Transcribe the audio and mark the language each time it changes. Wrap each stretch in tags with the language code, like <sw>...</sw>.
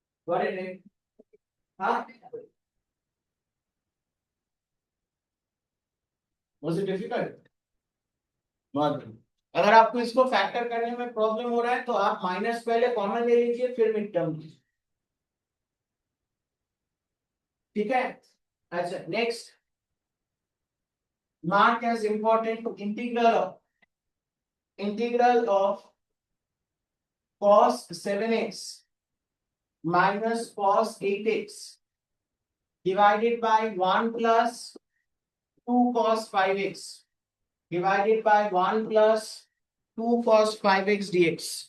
<en>हाँ, was it difficult?</en> <hi>बहुत बढ़िया। अगर आपको इसको फैक्टर करने में प्रॉब्लम हो रहा है तो आप माइनस पहले कॉमन ले लीजिए फिर मिड टर्म लीजिए, ठीक है।</hi> <en>अच्छा next, mark as important integral of cos 7x minus cos 8x divided by 1 plus 2 cos 5x divided by 1 plus 2 cos 5x dx।</en>